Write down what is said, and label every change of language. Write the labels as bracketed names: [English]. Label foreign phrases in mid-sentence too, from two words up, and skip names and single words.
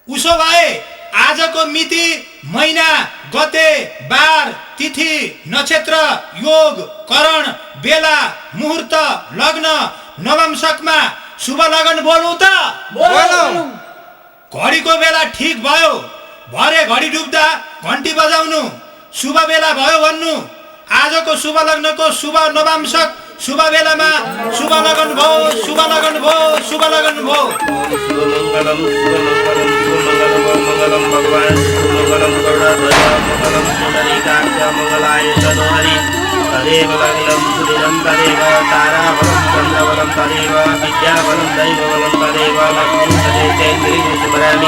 [Nepali] उसो भए आजको मिति, महिना, गते, बार, तिथि, नक्षत्र, योग, करण, बेला, मुहूर्त, लग्न, नवंशकमा शुभ लगन बोलौँ त? घडीको बेला ठिक भयो, भरे घडी डुब्दा घन्टी बजाउनु, शुभ बेला भयो भन्नु। आजको शुभ लग्नको शुभ नवांशक शुभ बेलामा शुभ लगन भयो, शुभ लगन भयो, शुभ लगन भयो। [Sanskrit] शुभमङ्गलं शुभमङ्गलं शुभमङ्गलं मङ्गलं भगवान् शुभमङ्गलं करुणाध्वज मङ्गलं पुण्डरीकाक्ष मङ्गलाय तनोहरि। तदेव लग्नं सुदिनं तदेव ताराबलं चन्द्रबलं तदेव विद्याबलं दैवबलं तदेव लक्ष्मीं तदेतेन्द्रिं स्मरामि।